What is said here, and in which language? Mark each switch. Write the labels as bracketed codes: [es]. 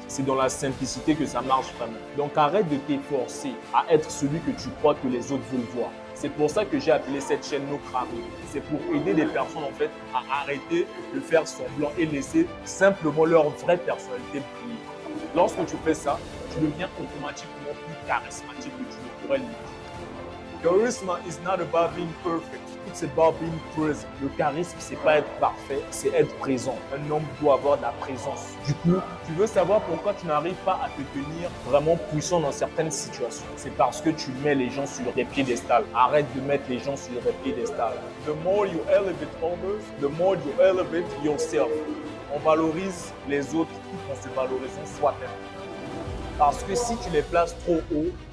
[fr] C'est dans la simplicité que ça marche vraiment. Donc arrête de t'efforcer à être celui que tu crois que les autres veulent voir. C'est pour ça que j'ai appelé cette chaîne No Cramé. C'est pour aider les personnes en fait à arrêter de faire semblant et laisser simplement leur vraie personnalité briller. Lorsque tu fais ça, tu deviens automatiquement plus charismatique que tu ne pourrais l'être. [en] Charisma is not about being perfect, it's about being present. [fr] Le charisme, c'est pas être parfait, c'est être présent. Un homme doit avoir de la présence. Du coup, tu veux savoir pourquoi tu n'arrives pas à te tenir vraiment puissant dans certaines situations. C'est parce que tu mets les gens sur des piédestals. Arrête de mettre les gens sur des piédestals. [en] The more you elevate others, the more you elevate yourself. [fr] On valorise les autres tout en se valorisant soi-même. Parce que si tu les places trop haut,